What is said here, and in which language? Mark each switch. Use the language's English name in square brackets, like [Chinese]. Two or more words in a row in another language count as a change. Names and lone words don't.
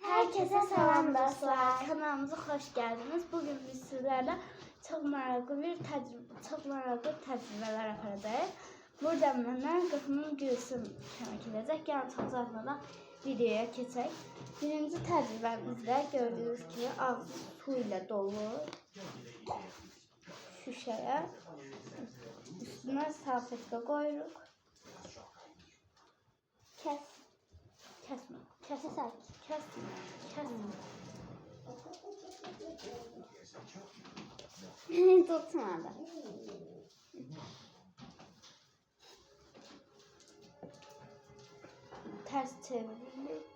[Turkish] Herkese selam dostlar. Kanalımıza hoş geldiniz. Bugün biz sizlerle çok [Azerbaijani] maraqlı təcrübələr [Turkish] yapacağız. [Azerbaijani] Burada məndən qızımın Gülsüm kömək edəcək. Gəlin çox uzatmadan videoya keçək. Birinci təcrübəmizdə gördüyünüz kimi ağzı su ilə dolu şüşəyə üstünə salfetka qoyuruq. [Turkish] Kesme. Tutmadı. Ters çevirdik.